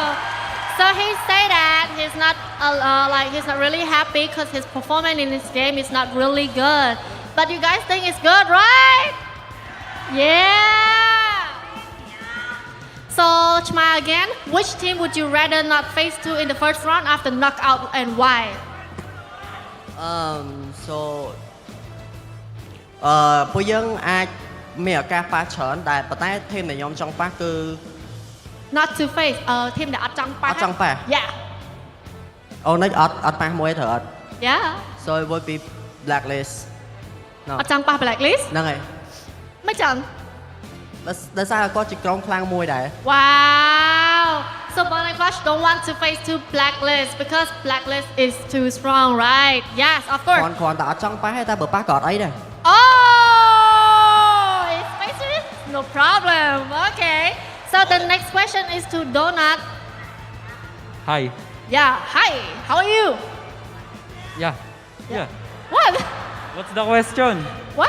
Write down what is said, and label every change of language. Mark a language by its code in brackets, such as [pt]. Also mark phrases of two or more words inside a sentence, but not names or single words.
[en] So he say that he's not he's not really happy because his performance in this game is not really good. But you guys think it's good, right? Yeah! So, Chma again, which team would you rather not face to in the first round after knockout and why? So, [km] ពួកយើងអាចមានឱកាសប៉ះច្រើនតែប៉ុន្តែធីមដែលខ្ញុំចង់ប៉ះគឺ [en] Not to face [km] ធីមដែលអត់ចង់ប៉ះ អត់ចង់ប៉ះ [en] Yeah. [km] អូនអត់ប៉ះមួយត្រូវអត់ [en] Yeah. So it would be Blacklist [km] អត់ចង់ប៉ះ Blacklist ហ្នឹងហើយ មិនចឹង ដោយសារគាត់ជាក្រុមខ្លាំងមួយដែរ [en] Wow! So Burn X Flash don't want to face to Blacklist because Blacklist is too strong, right? Yes, of course. [km] គ្រាន់តែអត់ចង់ប៉ះទេតែបើប៉ះក៏អត់អីដែរ [en] Oh! It's spicy? No problem. Okay. So the next question is to Donut. Hi. Yeah, hi. How are you? Yeah. What? What's the question? What?